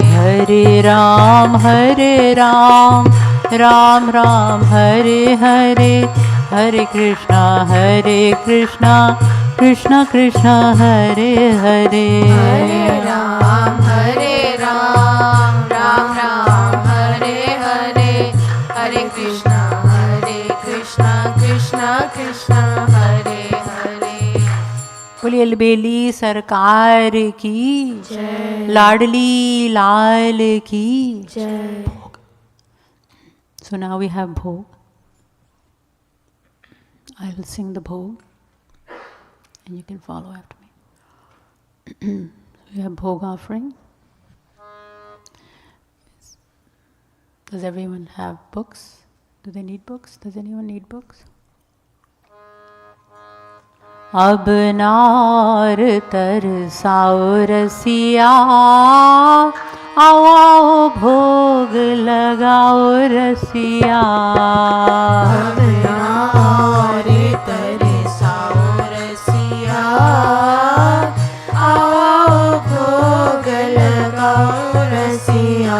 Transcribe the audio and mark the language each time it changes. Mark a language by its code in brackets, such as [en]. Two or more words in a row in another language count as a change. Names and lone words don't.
[sa] हरे राम, राम राम, हरे हरे, हरे कृष्ण, कृष्ण कृष्ण, हरे हरे. हरे राम, राम राम, हरे हरे, हरे कृष्ण, कृष्ण कृष्ण, हरे हरे. [hi] बोलिए अलबेली सरकार की जय, लाडली लाल की जय. [en] So now we have Bhog. I will sing the Bhog and you can follow after me. We have Bhog offering. Does everyone have books? Do they need books? Does anyone need books? [hi] अब नार तरसाओ रसिया, आओ आओ भोग लगाओ रसिया. अब नार तरसाओ रसिया, आओ भोग लगाओ रसिया.